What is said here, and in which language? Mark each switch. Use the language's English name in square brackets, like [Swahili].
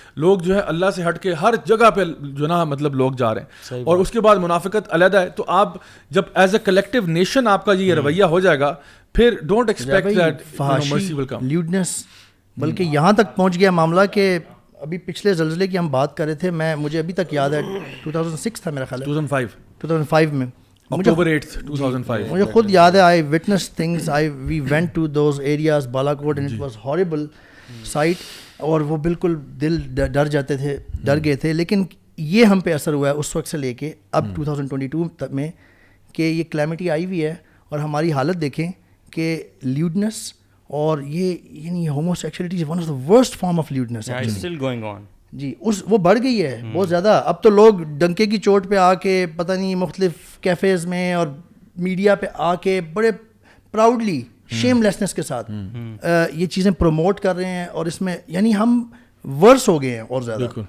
[Urdu] لوگ جو ہے اللہ سے ہٹ کے ہر جگہ پہ جو نا مطلب لوگ جا رہے ہیں, اور اس کے بعد منافقت علیحدہ ہے. تو آپ جب [English] as a collective nation [Urdu] آپ کا یہ رویہ ہو جائے گا پھر [English] Don't expect that mercy will come. [Urdu] لیوڈنس بلکہ یہاں تک پہنچ گیا معاملہ کہ ابھی پچھلے زلزلے کی ہم بات کر رہے تھے, مجھے ابھی تک یاد ہے 2006 تھا میرا خیال ہے, 2005 میں [English] October 8th 2005 [Urdu] مجھے خود یاد ہے. [English] I witnessed things, we went to those areas Balakot and it was horrible sight, [Urdu] اور وہ بالکل دل ڈر جاتے تھے, ڈر گئے تھے. لیکن یہ ہم پہ اثر ہوا ہے اس وقت سے لے کے اب 2022 میں کہ یہ کلیمٹی آئی ہوئی ہے, اور ہماری حالت دیکھیں کہ لیوڈنس اور یہ یعنی [English] Homosexuality is one of the worst form of lewdness still going on. [Urdu] جی وہ بڑھ گئی ہے بہت زیادہ. اب تو لوگ ڈنکے کی چوٹ پہ آ کے پتہ نہیں مختلف کیفیز میں اور میڈیا پہ آ کے بڑے پراؤڈلی شیم لیسنس کے ساتھ یہ چیزیں پروموٹ کر رہے ہیں, اور اس میں یعنی ہم ورس ہو گئے ہیں اور زیادہ.